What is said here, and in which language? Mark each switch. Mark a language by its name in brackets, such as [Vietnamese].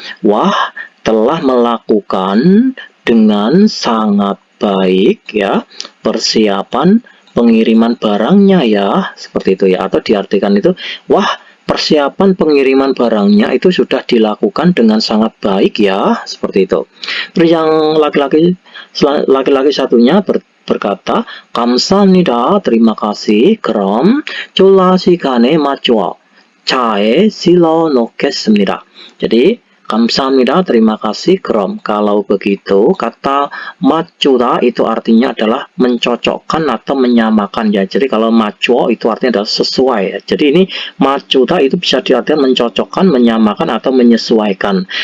[Indonesian] Wah, telah melakukan dengan sangat baik ya persiapan pengiriman barangnya ya, seperti itu ya, atau diartikan itu, wah, persiapan pengiriman barangnya itu sudah dilakukan dengan sangat baik ya, seperti itu. Terus yang laki-laki satunya berkata, [Korean] 감사합니다, [Indonesian] terima kasih, [Korean] 그럼 졸라 시간에 맞춰 차에 실어 놓겠습니다. [Indonesian] Jadi [Korean] 감사합니다, [Indonesian] terima kasih, krom. Kalau begitu, kata macuda itu artinya adalah mencocokkan atau menyamakan ya. Jadi kalau macuo itu artinya adalah sesuai ya. Jadi ini macuda itu bisa diartikan mencocokkan, menyamakan atau menyesuaikan.